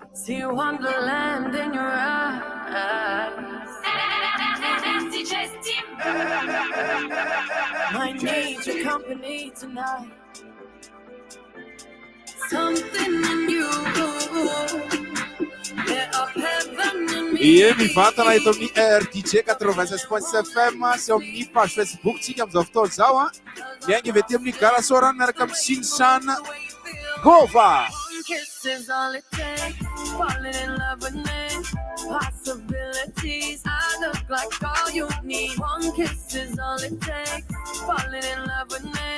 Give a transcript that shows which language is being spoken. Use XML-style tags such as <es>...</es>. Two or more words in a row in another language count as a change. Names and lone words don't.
<en>See wonderland in your eyes. I need your company tonight. Something in you.</en> <mg>Ie mivantana eto amin'ny RDJ 96.7 FM sy amin'ny page Facebook tsika amin'izao fotoana zao a miainga avy aty amin'ny Gala Sorana miaraka amin'ny Shinshan Gova.</mg> <en>Kiss is all it takes. Falling in love with me. Possibilities. I look like all you need. One kiss is all it takes. Falling in love with me.</en>